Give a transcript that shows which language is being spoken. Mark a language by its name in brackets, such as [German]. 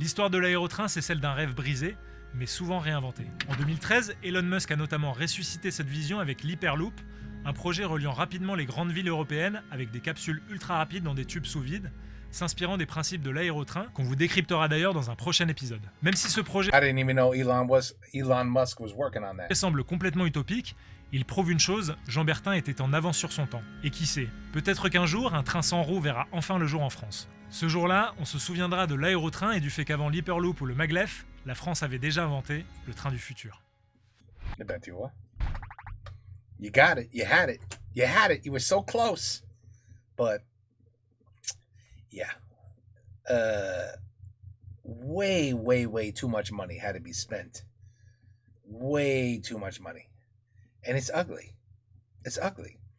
[French] L'histoire de l'aérotrain, c'est celle d'un rêve brisé, mais souvent réinventé. En 2013, Elon Musk a notamment ressuscité cette vision avec l'Hyperloop, un projet reliant rapidement les grandes villes européennes avec des capsules ultra rapides dans des tubes sous vide, s'inspirant des principes de l'aérotrain, qu'on vous décryptera d'ailleurs dans un prochain épisode. Même si ce projet [English] Elon Musk was working on that. [French] semble complètement utopique, il prouve une chose, Jean Bertin était en avance sur son temps. Et qui sait, peut-être qu'un jour, un train sans roues verra enfin le jour en France. Ce jour-là, on se souviendra de l'aérotrain et du fait qu'avant l'Hyperloop ou le Maglev, la France avait déjà inventé le train du futur. [English] I bet you what? You got it. You had it. You had it. You were so close. But yeah. Way too much money had to be spent. Way too much money. And it's ugly. It's ugly.